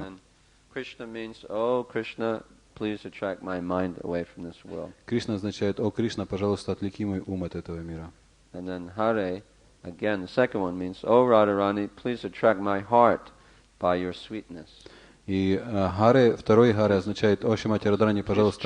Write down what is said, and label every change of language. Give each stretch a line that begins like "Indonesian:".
English: And Krishna means, oh Krishna, please attract my mind away from this world.
Russian: Кришна означает, о Кришна, пожалуйста, отвлеки мой ум от этого мира.
English: And then Hare, again, the second one means, oh Radharani, please attract my heart by your sweetness.
Russian: И второй Харе означает, о Шримати Радharani, пожалуйста,